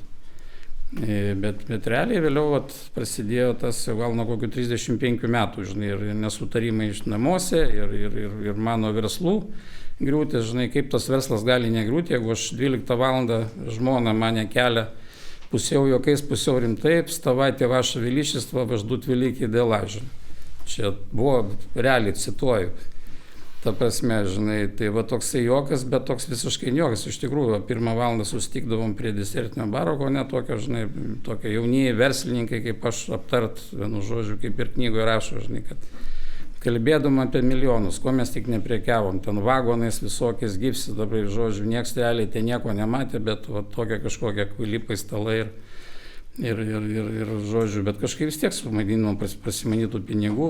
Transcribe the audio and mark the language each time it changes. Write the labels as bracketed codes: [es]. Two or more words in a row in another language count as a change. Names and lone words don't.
[lt] Bet realiai vėliau prasidėjo tas gal nuo kokių 35 metų, žinai, ir nesutarimai iš namuose, ir mano verslų griūtis, žinai, kaip tas verslas gali negriūti, jeigu aš 12 valandą žmona mane kelia pusiau juokais, pusiau rimtai, [ru] вставайте, ваше величество, вас ждут великие дела. [lt] Čia buvo, realiai cituoju. Ta prasme, žinai, tai va toksai juokas, bet toks visiškai juokas. Iš tikrųjų, 1 valandą susitikdavom prie desertinio baro, o ne tokio, žinai, tokie jaunieji verslininkai, kaip aš aptart, vienu žodžiu, kaip ir knygoje rašo, žinai, kad kalbėdom apie milijonus, ko mes tik neprekiavom, ten vagonais visokiais gyvsi, dabar žodžiu, nieks realiai ten nieko nematė, bet va tokie kažkokie kvailipai stalai ir žodžiu, bet kažkaip vis tiek sumaidinom prasimanytų pinigų.